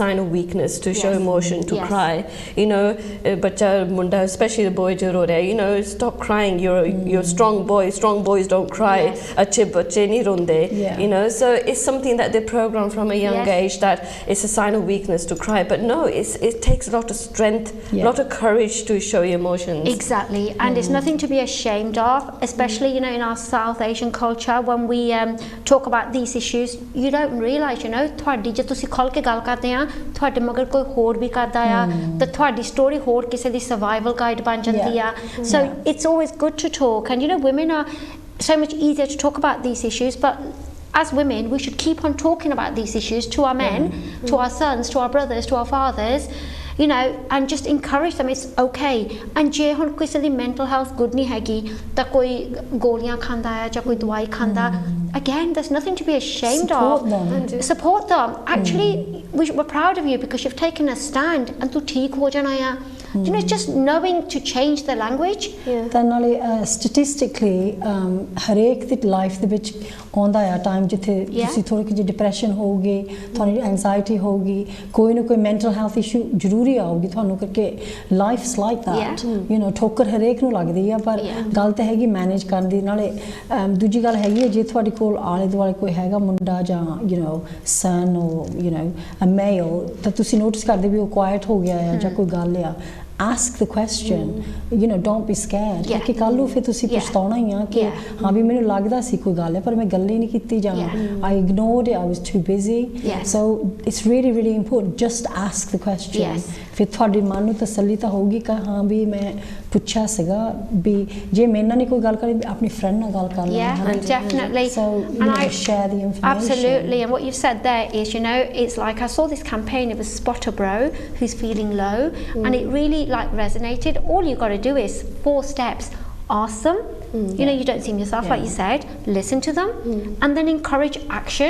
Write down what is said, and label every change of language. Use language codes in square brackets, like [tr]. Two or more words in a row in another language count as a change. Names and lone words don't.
[en] sign of weakness to show emotion, to cry, [pa] ਬੱਚਾ ਮੁੰਡਾ [en] especially the boy [hi] जो रो रहा है, [en] stop crying, you're strong boys don't cry, [pa] ਅੱਛੇ ਬੱਚੇ ਨਹੀਂ ਰੋਂਦੇ, [en] so it's something that they program from a young age that it's a sign of weakness to cry, but no, it takes a lot of strength, a lot of courage to show your emotions. Exactly, and it's nothing to be ashamed of, especially in our South Asian culture when we talk about these issues. You don't realise [pa] ਤੁਹਾਡੀ ਜੇ ਤੁਸੀਂ ਖੁੱਲ ਕੇ ਗੱਲ ਕਰਦੇ ਆ ਤੁਹਾਡੇ ਮਗਰ ਕੋਈ ਹੋਰ ਵੀ ਕਰਦਾ ਆ ਤਾਂ ਤੁਹਾਡੀ ਸਟੋਰੀ ਹੋਰ ਕਿਸੇ ਦੀ [en] survival guide [pa] ਬਣ ਜਾਂਦੀ ਆ। [en] So it's always good to talk, and women are so much easier to talk about these issues, but as women we should keep on talking about these issues to our men, to our sons, to our brothers, to our fathers, and just encourage them it's okay। [pa] and ਜੇ ਹੁਣ ਕਿਸੇ ਦੀ [en] mental health good [pa] ਨਹੀਂ ਹੈਗੀ ਤਾਂ ਕੋਈ ਗੋਲੀਆਂ ਖਾਂਦਾ ਹੈ ਜਾਂ ਕੋਈ ਦਵਾਈ ਖਾਂਦਾ, [en] again there's nothing to be ashamed of. Support them. Actually we're proud of you because you've taken a stand and [pa] ਤੂੰ ਠੀਕ ਹੋ ਜਾਣਾ ਆ। [en] just knowing to change the language। [pa] ਤਾਂ ਨਾਲੇ statistically ਹਰੇਕ ਦੀ ਲਾਈਫ ਦੇ ਵਿੱਚ ਆਉਂਦਾ ਆ ਟਾਈਮ ਜਿੱਥੇ ਤੁਸੀਂ ਥੋੜੀ ਜਿਹੀ ਡਿਪਰੈਸ਼ਨ ਹੋਊਗੀ, ਤੁਹਾਨੂੰ ਐਂਜ਼ਾਈਟੀ ਹੋਊਗੀ, ਕੋਈ ਨਾ ਕੋਈ [en] mental health issue [pa] ਜ਼ਰੂਰੀ ਆਊਗੀ ਤੁਹਾਨੂੰ, ਕਰਕੇ [en] life's like that, [pa] ਠੋਕਰ ਹਰੇਕ ਨੂੰ ਲੱਗਦੀ ਆ, ਪਰ ਗੱਲ ਤਾਂ ਹੈਗੀ ਮੈਨੇਜ ਕਰਨ ਦੀ। ਨਾਲੇ ਦੂਜੀ ਗੱਲ ਹੈਗੀ ਹੈ ਜੇ ਤੁਹਾਡੇ ਕੋਲ ਆਲੇ ਦੁਆਲੇ ਕੋਈ ਹੈਗਾ ਮੁੰਡਾ ਜਾਂ ਸਨ [en] or a male [pa] ਤਾਂ ਤੁਸੀਂ ਨੋਟਿਸ ਕਰਦੇ ਵੀ ਉਹ ਕੁਆਇਟ ਹੋ ਗਿਆ ਆ ਜਾਂ ਕੋਈ ਗੱਲ ਆ, [en] ask the question, don't be scared, [pa] ਕਿਉਂਕਿ ਕੱਲ ਨੂੰ ਫਿਰ ਤੁਸੀਂ ਪਛਤਾਉਣਾ ਹੀ ਆ ਕਿ ਹਾਂ ਵੀ ਮੈਨੂੰ ਲੱਗਦਾ ਸੀ ਕੋਈ ਗੱਲ ਹੈ ਪਰ ਮੈਂ ਗੱਲ ਹੀ ਨਹੀਂ ਕੀਤੀ, ਜਾਂ [en] I ignored it, I was too busy. So it's really important, just ask the question। [pa] ਫਿਰ ਤੁਹਾਡੇ ਮਨ ਨੂੰ ਤਸੱਲੀ ਤਾਂ ਹੋਊਗੀ ਕਿ ਹਾਂ ਵੀ ਮੈਂ ਪੁੱਛਿਆ ਸੀਗਾ ਵੀ ਜੇ ਮੇਰੇ ਨਾਲ ਨਹੀਂ ਕੋਈ ਗੱਲ ਕਰੇ ਆਪਣੀ friend ਨਾਲ ਗੱਲ ਕਰ ਲੈ [en] Yeah, definitely. so you know, share the information. Absolutely, and what you've said there is, you know, it's like I saw this campaign, it was Spot a Bro who's feeling low, and it really like resonated. All you got to do is 4 steps. Ask them, you know, you don't see them yourself, like you said, listen to them, and then encourage action.